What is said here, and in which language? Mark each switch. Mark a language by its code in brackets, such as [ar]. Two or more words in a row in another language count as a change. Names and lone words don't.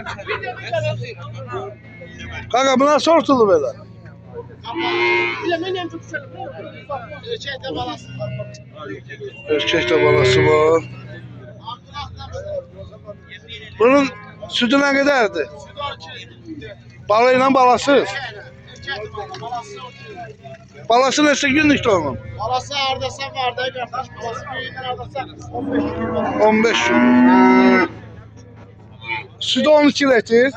[tr] Kanka bu nasıl ortulu belə? Erkek de balası var. Bunun sütü ne kadardı? Balıyla balasız. [az] Balası neçə günlükdür onun? Balası hardasa var da qardaş, balası büyüyündən hardasa 15 gün. Sütü 12 litr.